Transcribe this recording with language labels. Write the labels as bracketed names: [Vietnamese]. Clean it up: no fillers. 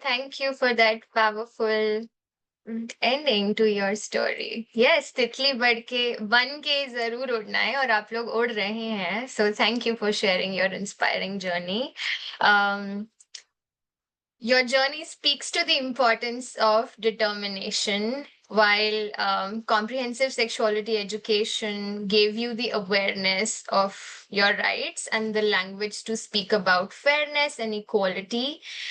[English] Thank you for that powerful ending to your story. [Hindi] Yes, तितली बन के जरूर उड़ना है और आप लोग उड़ रहे हैं. [English] So thank you for sharing your inspiring journey. Um, Your journey speaks to the importance of determination, while comprehensive sexuality education gave you the awareness of your rights and the language to speak about fairness and equality.